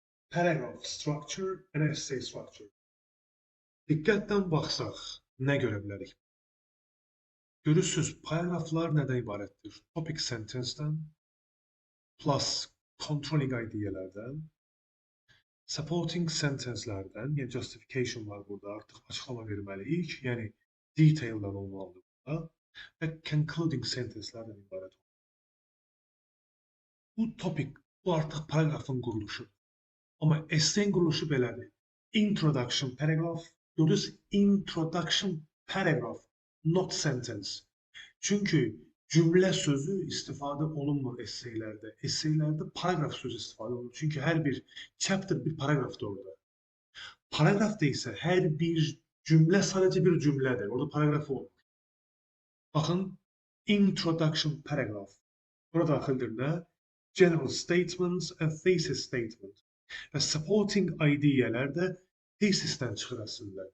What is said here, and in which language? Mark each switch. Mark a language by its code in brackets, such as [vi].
[en] Paragraph structure and essay structure. [az] Diqqətdən baxsaq, nə görə bilərik? Görürsünüz, paragraflar nədən ibarətdir? Topic sentence'dən plus controlling ideyalardan. Supporting sentence'lərdən, yəni justification var burada, artıq açıqlama verməliyik, yəni detail'dan olmalıdır burada və concluding sentence'lərdən ibarət. Bu topik, bu artıq paragrafın quruluşu. Amma essay quruluşu belədir. Introduction paragraph, gördünüz, [en] introduction paragraph, not sentence. [az] Çünki cümlə sözü istifadə olunmur essaylərdə. Essaylərdə paragraf sözü istifadə olunur. Çünki hər bir chapter bir paragrafdır orada. Paragrafda isə hər bir cümlə sadəcə bir cümlədir. Orada paragraf olmur. Baxın, introduction paragraph. Burada daxildir nə? [en] General statements and thesis statement. [az] Və supporting ideyələr də thesisdən çıxır əslində.